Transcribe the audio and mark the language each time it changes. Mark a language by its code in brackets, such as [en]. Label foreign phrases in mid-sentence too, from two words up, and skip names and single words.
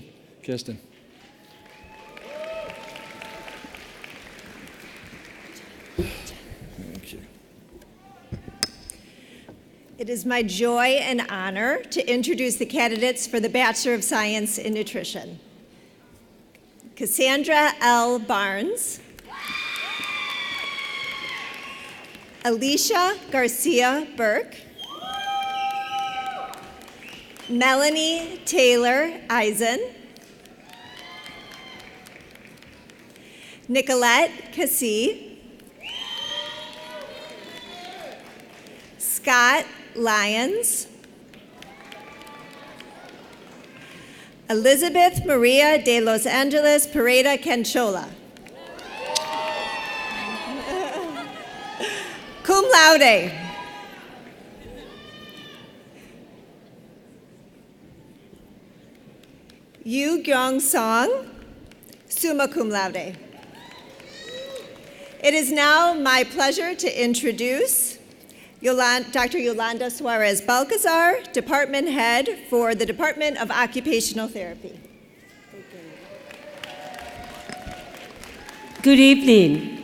[en] Kirsten. Thank you. It is my joy and honor to introduce the candidates for the Bachelor of Science in Nutrition. Cassandra L. Barnes, Alicia Garcia Burke, Melanie Taylor Eisen, Nicolette Cassie, Scott Lyons, Elizabeth Maria de Los Angeles Pereda Canchola, [la] cum laude. [en] Yu Gyong Song, [la] summa cum laude. [en] It is now my pleasure to introduce Dr. Yolanda Suarez Balcazar, Department Head for the Department of Occupational Therapy. Good evening.